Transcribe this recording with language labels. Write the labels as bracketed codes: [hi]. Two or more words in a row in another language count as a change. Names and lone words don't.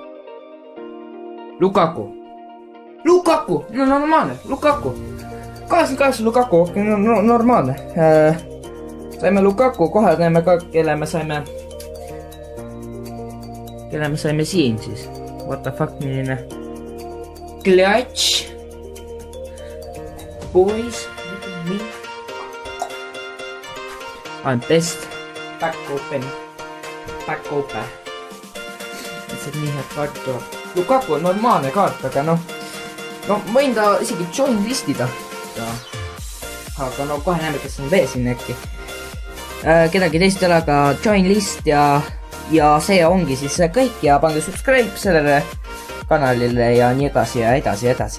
[et] Lukaku, no normaalne, Lukaku. 88 Lukaku, okei, no normaalne. Saime Lukaku, kohe näeme ka, kelle me saime siin siis. [en] What the fuck, milline? Clutch. Boys, look at me. I'm best. Back open. [et] Lihtsalt nii head kaart tuleb. Lukaku on normaalne kaart, aga no võin ta isegi join listida. Aga no kohe näeme, kes on veel siin äkki. Kedagi teist ei ole, aga [en] join list [et] ja see ongi siis kõik ja pange subscribe sellele kanalile ja nii edasi ja edasi.